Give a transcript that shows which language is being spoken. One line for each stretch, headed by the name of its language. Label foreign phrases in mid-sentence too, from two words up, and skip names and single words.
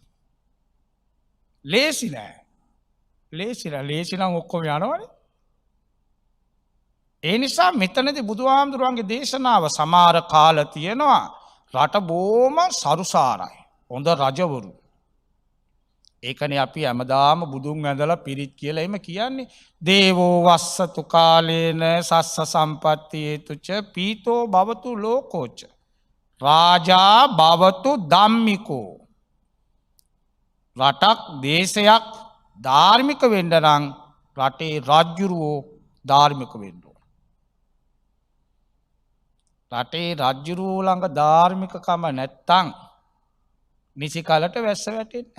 Sinhala: ලේසි නෑ. ලේසි නම් ඔක්කොම යනවනේ. ඒ නිසා මෙතනදී බුදුහාමුදුරුවන්ගේ දේශනාව සමහර කාල තියෙනවා රට බොහොම සරුසාරයි. හොඳ රජවරු. ඒකනේ අපි හැමදාම බුදුන් වැඳලා පිරිත් කියලා එහෙම කියන්නේ.
Pali: දේවෝ වස්සතු කාලේන සස්ස සම්පත්තියේතුච පීතෝ භවතු ලෝකෝච. රාජා භවතු ධම්මිකෝ.
Sinhala: රටක් දේශයක් ධාර්මික වෙන්න නම් රටේ රජ්ජුරුවෝ ධාර්මික වෙන්න ඕන. රටේ රජ්ජුරුවෝ ළඟ ධාර්මිකකම නැත්තම් නිසි කලට වැස්ස වැටෙන්නේ නැහැ.